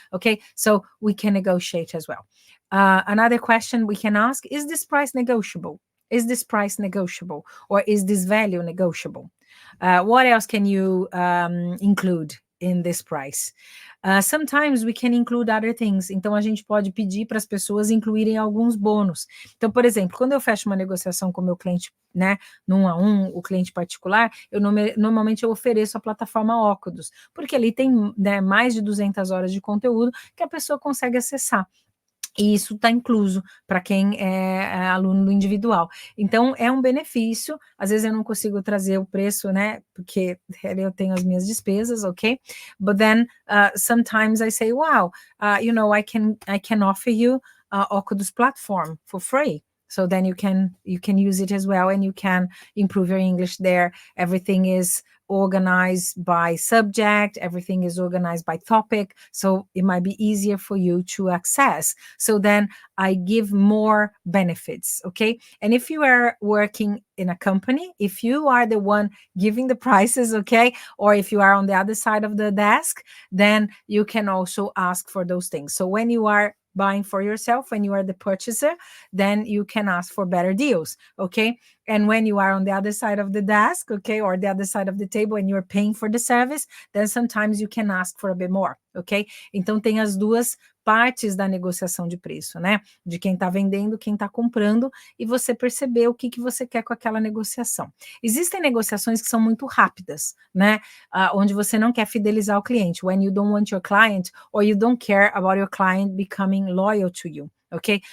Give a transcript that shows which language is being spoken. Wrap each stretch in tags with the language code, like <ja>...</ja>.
<en>Okay, so we can negotiate as well. Another question we can ask, is this price negotiable? Is this price negotiable? Or is this value negotiable? What else can you include in this price. Sometimes we can include other things.</en> <pt>Então, a gente pode pedir para as pessoas incluírem alguns bônus. Então, por exemplo, quando eu fecho uma negociação com o meu cliente, né, no 1 a 1, o cliente particular, normalmente eu ofereço a plataforma Ocodus, porque ali tem, né, mais de 200 horas de conteúdo que a pessoa consegue acessar. E isso está incluso para quem é aluno do individual. Então, é um benefício. Às vezes eu não consigo trazer o preço, né? Porque eu tenho as minhas despesas, ok?</pt> <en>But then, sometimes I say, wow, you know, I can offer you Ocodus platform for free. So then you can use it as well, and you can improve your English there. Everything is organized by subject, everything is organized by topic, so it might be easier for you to access. So then I give more benefits, okay? And if you are working in a company, if you are the one giving the prices, okay, or if you are on the other side of the desk, then you can also ask for those things. So when you are buying for yourself, when you are the purchaser, then you can ask for better deals, okay? And when you are on the other side of the desk, okay, or the other side of the table and you're paying for the service, then sometimes you can ask for a bit more, ok?</en> <pt>Então tem as duas partes da negociação de preço, né? De quem está vendendo, quem está comprando, e você perceber o que você quer com aquela negociação. Existem negociações que são muito rápidas, né? Onde você não quer fidelizar o cliente.</pt> <en>When you don't want your client or you don't care about your client becoming loyal to you, okay?</en>